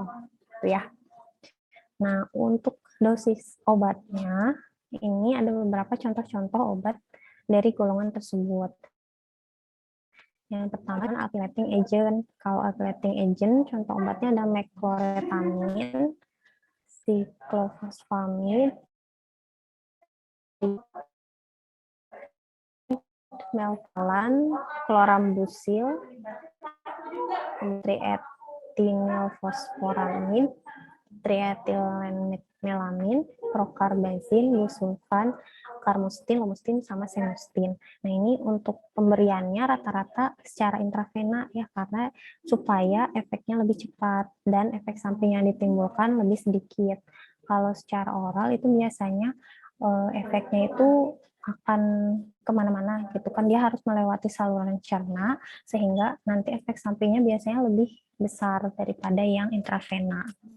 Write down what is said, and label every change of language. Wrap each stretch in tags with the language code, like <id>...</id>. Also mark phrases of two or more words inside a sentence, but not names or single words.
<id>Itu ya. Nah, untuk dosis obatnya, ini ada beberapa contoh-contoh obat dari golongan tersebut. Yang pertama kan</id> <en>alkylating agent.</en> <id>Kalau</id> <en>alkylating agent,</en> <id>contoh obatnya ada mecloretamin, cyclophosphamide, melphalan, chlorambucil, triethylfosforamide, triethylmelamin, procarbazine, busulfan, carmustine, lomustine, sama senustine. Nah, ini untuk pemberiannya rata-rata secara intravena ya, karena supaya efeknya lebih cepat dan efek samping yang ditimbulkan lebih sedikit. Kalau secara oral itu biasanya efeknya itu akan kemana-mana gitu kan, dia harus melewati saluran cerna sehingga nanti efek sampingnya biasanya lebih besar daripada yang intravena.</id>